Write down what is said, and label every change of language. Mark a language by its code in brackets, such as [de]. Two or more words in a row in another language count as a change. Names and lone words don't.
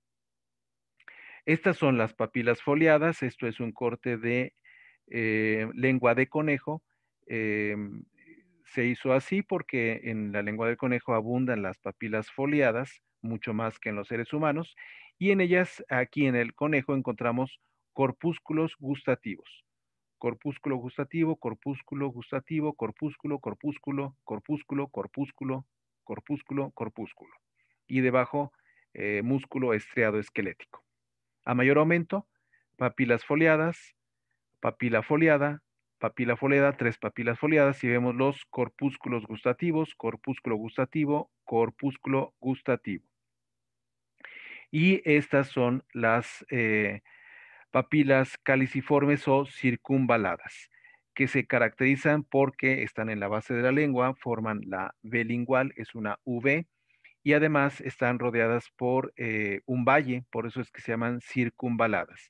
[es] Estas son las papilas foliadas. Esto es un corte de lengua de conejo. Eh, Se hizo así porque en la lengua del conejo abundan las papilas foliadas, mucho más que en los seres humanos, y en ellas, aquí en el conejo, encontramos corpúsculos gustativos. Corpúsculo gustativo, corpúsculo gustativo, corpúsculo, corpúsculo, corpúsculo, corpúsculo, corpúsculo, corpúsculo. Y debajo, músculo estriado esquelético. A mayor aumento, papilas foliadas, papila foliada, tres papilas foliadas y vemos los corpúsculos gustativos, corpúsculo gustativo, corpúsculo gustativo. Y estas son las papilas caliciformes o circunvaladas, que se caracterizan porque están en la base de la lengua, forman la V lingual, es una V, y además están rodeadas por un valle, por eso es que se llaman circunvaladas.